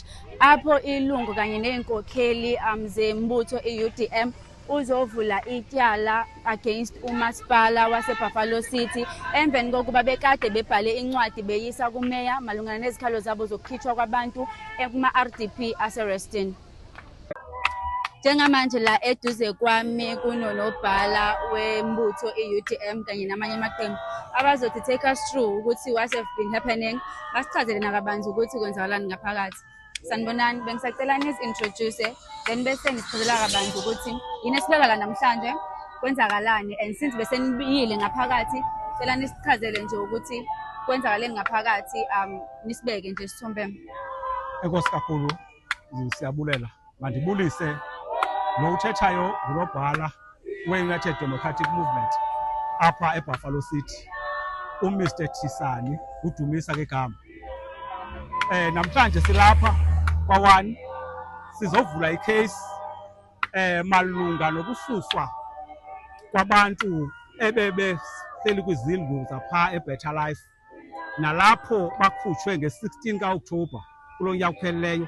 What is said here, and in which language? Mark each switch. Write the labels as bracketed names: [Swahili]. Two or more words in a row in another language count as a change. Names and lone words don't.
[Xhosa] apho ilungu kanye neenkokheli zembutho i-UDM uzovula ityala against umasipala waseBuffalo City emveni kokuba bekade bebhale incwadi beyisa kumeya malungana nezikhalo zabo zokukhitshwa kwabantu kuma-RDP ase-Reston. [Zulu] Njengamanje la eduze kwami kunonobhala wembutho i-UDM kanye namanye amaqembu abazothi [English] take us through [Zulu] ukuthi [English] what have been happening, [Zulu] basichazele nakabanzi ukuthi kwenzakalani ngaphakathi. Sanibonani, bengisacela nizi-introduce then bese nisichazela kabanzi ukuthi yini esibeka la namhlanje kwenzakalani, [English] and since [Zulu] bese nibiyile ngaphakathi cela nisichazele nje ukuthi kwenzakaleni ngaphakathi, nisibeke nje sithombe. [Xhosa] Enkosi kakhulu, siyabulela. Mandibulise lo uthethayo ngulobhala we-United Democratic Movement apha eBuffalo City, uMr Thisani uDumisa kegama. Namhlanje silapha kwa-1 sizovula icase malunga nokususwa kwabantu ebebehleli kwizindlu zapha eBetter Life nalapho bakhutshwe nge-16 ka-Okthobha kulo nyaka uphelileyo.